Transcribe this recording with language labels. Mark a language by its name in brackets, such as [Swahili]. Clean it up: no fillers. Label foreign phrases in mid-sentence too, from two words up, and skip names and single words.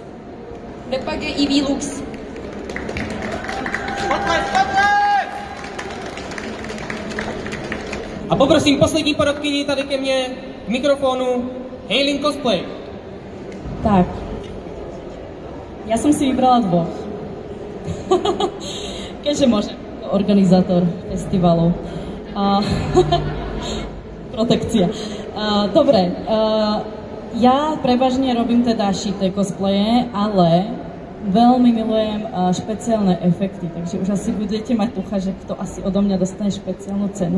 [Czech] Kde pak je EV Lux? A poprosím poslední porodkyni tady ke mně k mikrofonu Haylin Cosplay. Tak. Já jsem si vybrala 2. [Slovak] Keďže môžem, organizátor festivalu. Protekcia. Dobre, ja prevažne robím teda šité cosplaye, ale veľmi milujem špeciálne efekty, takže už asi budete mať tucha, že kto asi odo mňa dostane špeciálnu cenu.